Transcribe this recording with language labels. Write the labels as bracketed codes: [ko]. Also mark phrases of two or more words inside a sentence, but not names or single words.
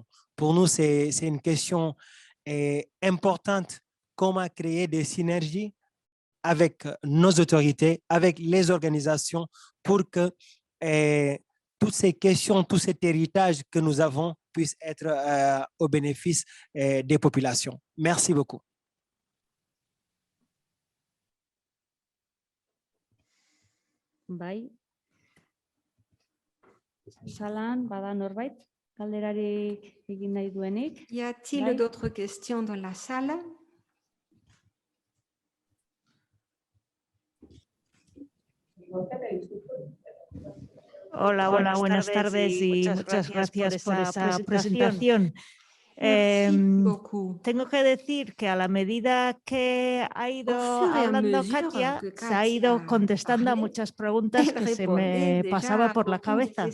[fr] Pour nous, c'est une question importante, comment créer des synergies avec nos autorités, avec les organisations pour que toutes ces questions, tout cet héritage que nous avons puisse être au bénéfice des populations. Merci beaucoup. [eu] Bai. Salan, bada norbait, galderarik egin nahi duenik. [fr] Y a-t-il d'autres questions dans la salle? [es] Hola, buenas tardes y muchas gracias por esa presentación. Tengo que decir que a la medida que ha ido hablando Katia, se ha ido contestando a muchas preguntas que se me pasaba por la cabeza.